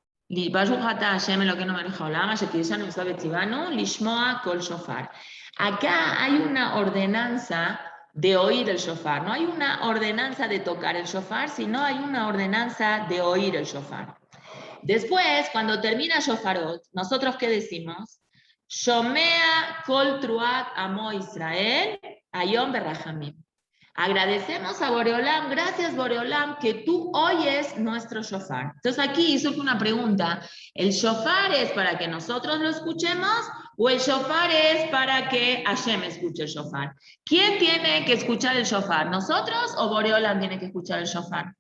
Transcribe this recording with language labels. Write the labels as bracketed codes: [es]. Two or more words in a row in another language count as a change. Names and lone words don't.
[es] Acá hay una ordenanza de oír el shofar. No hay una ordenanza de tocar el shofar, sino hay una ordenanza de oír el shofar. Después, cuando termina shofarot, ¿nosotros qué decimos? [he] שומע קול תרועת עמו ישראל היום ברחמים. [es] Agradecemos a Boreolam, gracias Boreolam, que tú oyes nuestro shofar. Entonces aquí hizo una pregunta, ¿el shofar es para que nosotros lo escuchemos o el shofar es para que Hashem escuche el shofar? ¿Quién tiene que escuchar el shofar? ¿Nosotros o Boreolam tiene que escuchar el shofar?